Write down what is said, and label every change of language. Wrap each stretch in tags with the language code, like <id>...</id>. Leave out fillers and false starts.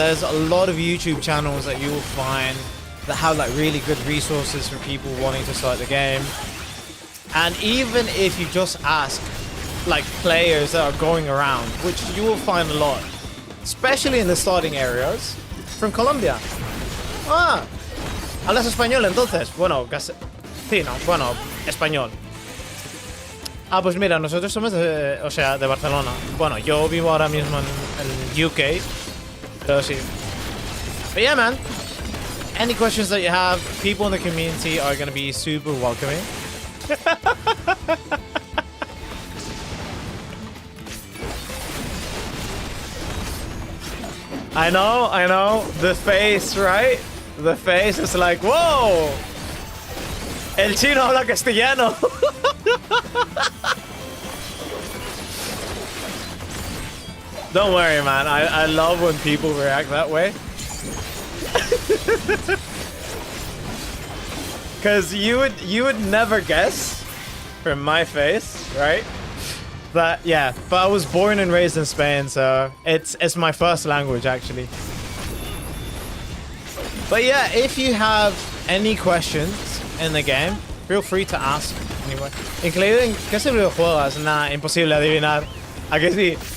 <en>There's a lot of YouTube channels that you will find that have like really good resources for people wanting to start the game. And even if you just ask like players that are going around, which you will find a lot, especially in the starting areas, from Colombia.</en> <es>Ah, ¿hablas español entonces? Bueno, sí, no, bueno, español. Ah, pues mira, nosotros somos de, o sea, de Barcelona. Bueno, yo vivo ahora mismo en UK, pero sí.</es> <en>But yeah, man, any questions that you have, people in the community are going to be super welcoming. I know, the face, right? The face is like, whoa!</en> <es>El chino habla castellano.</es> <en>Don't worry, man. I love when people react that way. Because you would never guess from my face, right? But yeah, but I was born and raised in Spain, so it's my first language actually. But yeah, if you have any questions in the game, feel free to ask anyway.</en> <es>Incluido en qué servidor juegas, nah, imposible adivinar. ¿A que sí?</es>